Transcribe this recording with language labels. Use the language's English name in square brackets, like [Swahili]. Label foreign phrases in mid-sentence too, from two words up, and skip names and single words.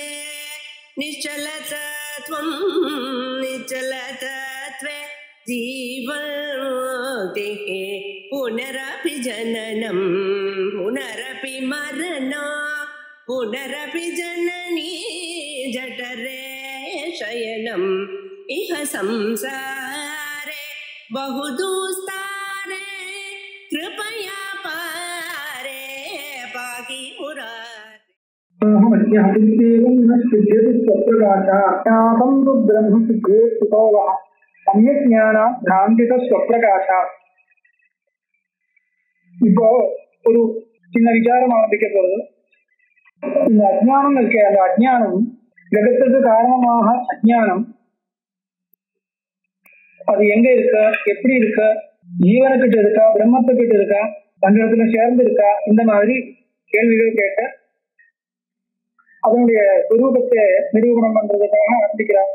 [Sanskrit] निश्चलतत्वं निश्चलतत्वे जीवन्मुक्तिः पुनरपि जननं पुनरपि मरणं पुनरपि जननी जठरे शयनम् इह संसारे बहुदुस्तारे कृपया पारे पाहि मुरारे। [Tamil] இப்போ ஒரு சின்ன விசாரம் ஆரம்பிக்க போறது. இந்த அஜ்ஞானம் இருக்க, அந்த அஜ்ஞானம் ஜெகத்துக்கு காரணமாக அஜ்ஞானம் அது எங்க இருக்க, எப்படி இருக்க, ஜீவனுக்கிட்ட இருக்கா, பிரம்மத்துக்கிட்ட இருக்கா, தன்னிடத்துல சேர்ந்து இருக்கா, இந்த மாதிரி கேள்விகள் கேட்ட அதனுடைய சுரூபத்தை நிரூபணம் பண்றதுக்காக ஆரம்பிக்கிறார்.